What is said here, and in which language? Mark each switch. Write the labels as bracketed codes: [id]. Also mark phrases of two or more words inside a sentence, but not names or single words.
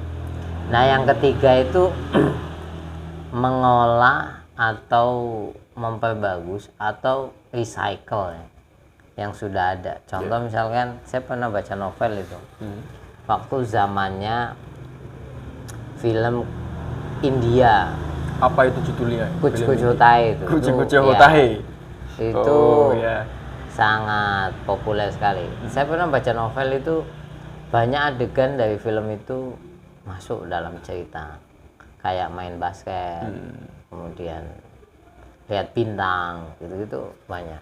[id] Nah, yang ketiga itu mengolah atau memperbagus atau recycle ya, yang sudah ada. Contoh misalkan saya pernah baca novel itu. Waktu zamannya film India. Apa itu judulnya? Kuch Kuch Hota Hai itu. Kuch Kuch ya, Hota Hai. itu Ya. sangat populer sekali. Saya pernah baca novel itu, banyak adegan dari film itu masuk dalam cerita, kayak main basket, kemudian lihat bintang, gitu-gitu banyak.